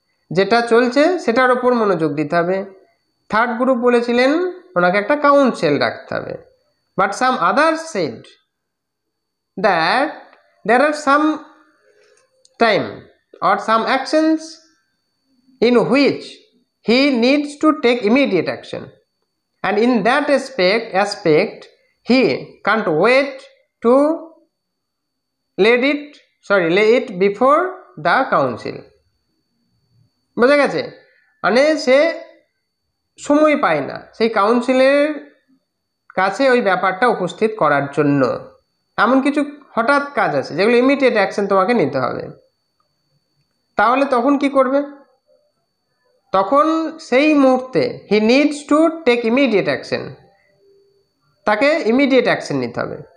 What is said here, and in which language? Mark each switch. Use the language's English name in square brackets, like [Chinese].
[Bangla] যেটা চলছে সেটার ওপর মনোযোগ দিতে হবে। থার্ড গ্রুপ বলেছিলেন ওনাকে একটা কাউন্সিল রাখতে হবে। [English] But some others said that there are some time or some actions in which he needs to take immediate action, and in that aspect he can't wait to lay it before the council. [Bangla] বোঝা গেছে? মানে সে সময় পায় না সেই কাউন্সিলের কাছে ওই ব্যাপারটা উপস্থিত করার জন্য। এমন কিছু হঠাৎ কাজ আছে যেগুলো ইমিডিয়েট অ্যাকশন তোমাকে নিতে হবে। তাহলে তখন কি করবে? তখন সেই মুহূর্তে [English] he needs to take immediate action, [Bangla] তাকে ইমিডিয়েট অ্যাকশন নিতে হবে।